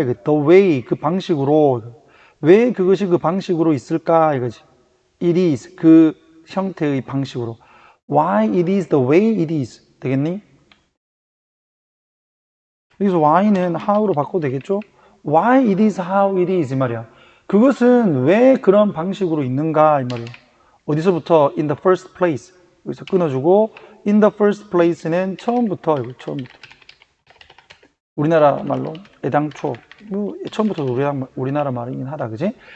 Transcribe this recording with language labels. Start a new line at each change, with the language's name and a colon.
Korean: 이거
English: the way
Korean: 그 방식으로. 왜 그것이 그 방식으로 있을까? 이거지.
English: It is
Korean: 그 형태의 방식으로.
English: Why it is the way it is.
Korean: 되겠니? 여기서 why는 how로 바꿔도 되겠죠?
English: Why it is how it is
Korean: 이 말이야. 그것은 왜 그런 방식으로 있는가 이 말이야. 어디서부터?
English: In the first place.
Korean: 여기서 끊어주고
English: in the first place
Korean: 는 처음부터. 우리나라 말로 애당초. 뭐 처음부터 우리나라 말이긴 하다, 그지?